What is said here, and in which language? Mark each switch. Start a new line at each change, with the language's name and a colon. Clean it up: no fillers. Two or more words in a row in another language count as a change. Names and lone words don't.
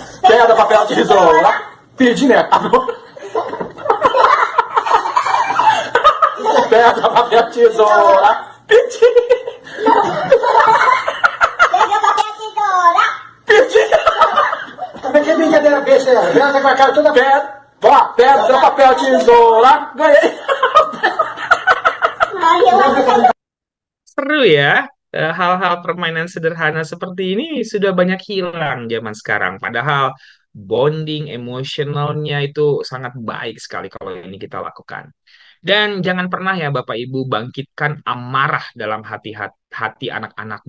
Portuguese: Pedra, papel, tesoura. Perdi, né? Pedra, papel, tesoura. Perdi. Pega papel, tesoura. Perdi. Que brincadeira besta é essa? Essa com a cara toda pedra. Ó, pedra, papel, tesoura. Ganhei.
Indonesian: Seru ya. Hal-hal permainan sederhana seperti ini sudah banyak hilang zaman sekarang. Padahal bonding emosionalnya itu sangat baik sekali kalau ini kita lakukan. Dan jangan pernah ya Bapak Ibu bangkitkan amarah dalam hati anak-anakmu.